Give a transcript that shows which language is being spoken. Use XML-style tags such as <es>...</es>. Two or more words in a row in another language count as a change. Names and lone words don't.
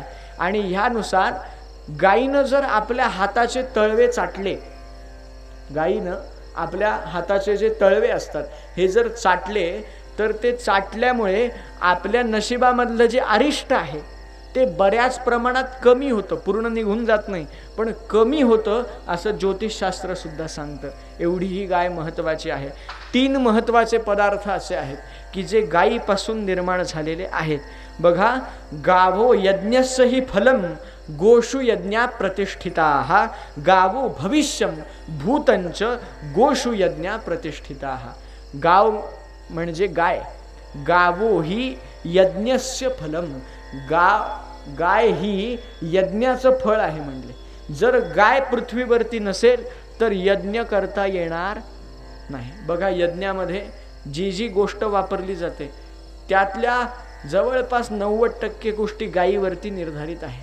<mr>आणि ह्यानुसार गायीनं जर आपल्या हाताचे तळवे चाटले, गायीनं आपल्या हाताचे जे तळवे असतात हे जर चाटले, तर ते चाटल्यामुळे आपल्या नशिबामधलं जे अरिष्ट आहे ते बऱ्याच प्रमाणात कमी होतं. पूर्ण निघून जात नाही, पण कमी होतं असं ज्योतिषशास्त्र सुद्धा सांगतं. एवढी ही गाय महत्त्वाची आहे. 3 महत्त्वाचे पदार्थ असे आहेत की जे गायीपासून निर्माण झालेले आहेत. बघा,</mr> <sa>गावो यज्ञस्य हि फलम गोषु यज्ञा प्रतिष्ठिताः, गावो भविष्यम भूतंच गोषु यज्ञा प्रतिष्ठिताः.</sa> <mr>गाव म्हणजे गाय,</mr> <sa>गावो ही यज्ञस्य फलम.</sa> <mr>गाय ही यज्ञाचं फळ आहे म्हणले. जर गाय पृथ्वीवरती नसेल तर यज्ञ करता येणार नाही. बघा, यज्ञामध्ये जी जी गोष्ट वापरली जाते त्यातल्या जवळपास 90% गोष्टी गायीवरती निर्धारित आहे.</mr>